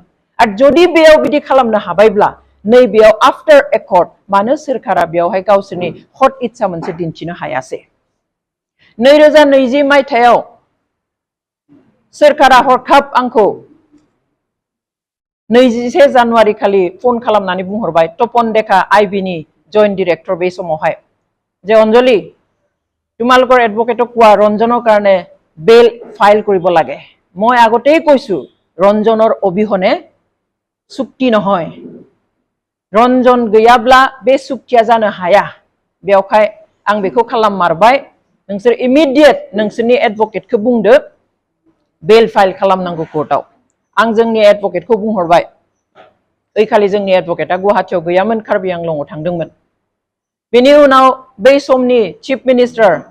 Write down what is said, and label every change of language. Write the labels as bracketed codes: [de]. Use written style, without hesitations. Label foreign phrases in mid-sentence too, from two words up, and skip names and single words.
[brx] आरो जुदि बेयाव बिदि खालामनो हाबायब्ला नैबेयाव [en] after accord [brx] मानो सोरखारा बेयावहाय गावसोरनि हट इच्छा मोनसे दिन्थिनो हायासै? 2020 मायथाइयाव सोरखारा हरखाब आंखौ 21 जानुवारि खालि फन खालामनानै बुंहरबाय तपन डेका आइबिनि [en] joint director [brx] बे समावहाय जे अंजलि [as] তোমালোকৰ এডভকেটক কোৱা ৰঞ্জনৰ কাৰণে বেল ফাইল কৰিব লাগে মই আগতেই কৈছো ৰঞ্জনৰ অবিহনে চুক্তি নহয় [brx] रंजन गैयाब्ला बे सुक्तिया जानो हाया बेवहाय आं बेखौ खालाममारबाय नोंसोर इमिडिएट नोंसोरनि एडभकेटखौ बुंदो [en] bail file [brx] खालामनांगौ कोर्टआव आं जोंनि एडभकेटखौ बुंहरबाय ओइखालि जोंनि एडभकेटआ गुवाहाटीयाव गैयामोन कार्बि आंलंआव थांदोंमोन बेनि उनाव बै समनि [en] chief minister